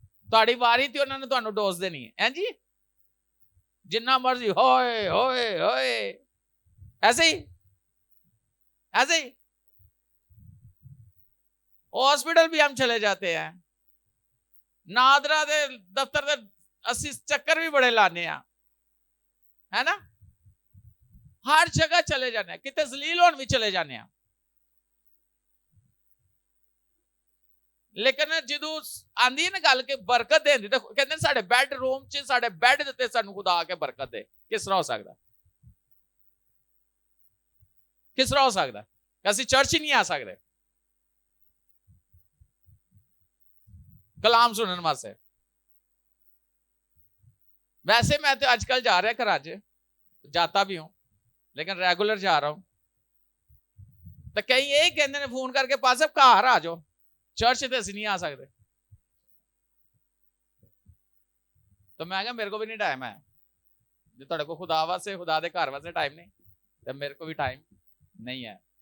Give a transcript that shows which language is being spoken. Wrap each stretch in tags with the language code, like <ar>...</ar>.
<pa>ਤੁਹਾਡੀ ਵਾਰੀ ਤੇ ਉਹਨਾਂ ਨੇ ਤੁਹਾਨੂੰ ਡੋਜ਼ ਦੇਣੀ ਹੈ ਜੀ, जिन्ना मर्जी होए होए होए,</pa> <hi>ऐसे ही हॉस्पिटल भी हम चले जाते हैं,</hi> <pa>नादरा दे दफ्तर दे असि चक्कर भी बड़े लाने, है ना? हर जगह चले जाने, कितने जलील होने भी चले जाने। लेकिन ਜਦੋਂ ਆਂਦੀ ਹੈ ਨਾ ਗੱਲ ਕਿ ਬਰਕਤ ਦੇਂਦੀ, ਤਾਂ ਕਹਿੰਦੇ ਨੇ ਸਾਡੇ ਬੈਡਰੂਮ 'ਚ, ਸਾਡੇ ਬੈੱਡ ਦੇ ਉੱਤੇ ਸਾਨੂੰ ਖੁਦਾ ਆ ਕੇ ਬਰਕਤ ਦੇ। ਕਿਸ ਤਰ੍ਹਾਂ ਹੋ ਸਕਦਾ? ਕਿਸ ਤਰ੍ਹਾਂ ਹੋ ਸਕਦਾ? ਅਸੀਂ ਚਰਚ ਹੀ ਨਹੀਂ ਆ ਸਕਦੇ ਕਲਾਮ ਸੁਣਨ ਵਾਸਤੇ?</pa> <hi>वैसे मैं तो आजकल जा रहा घरां च, जाता भी हूं, लेकिन रेगुलर जा रहा हूं। तो कई ये कहते हैं फोन करके, पास साहब घर आ जाओ, चर्च तो असं नहीं आ सकते। तो मैं क्या, मेरे को भी नहीं टाइम है, जो तुहाडे को खुदा वास्ते, खुदा दे घर वास्ते टाइम नहीं, तो मेरे को भी टाइम नहीं है।</hi>